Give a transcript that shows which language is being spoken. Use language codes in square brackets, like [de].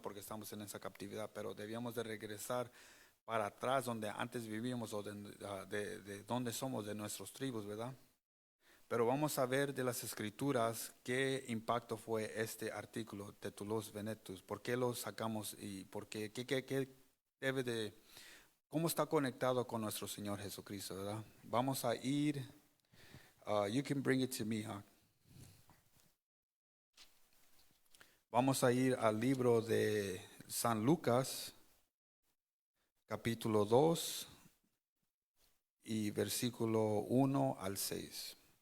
[es] Porque estamos en esa captividad, pero debíamos de regresar para atrás donde antes vivíamos o de donde somos, de nuestros tribus, ¿verdad? Pero vamos a ver de las escrituras qué impacto fue este artículo, Tetulos Venetus, por qué lo sacamos y por qué debe de, cómo está conectado con nuestro Señor Jesucristo, ¿verdad? Vamos a ir, [en] you can bring it to me, huh? [es] Vamos a ir al libro de San Lucas, capítulo 2 y versículo 1 al 6.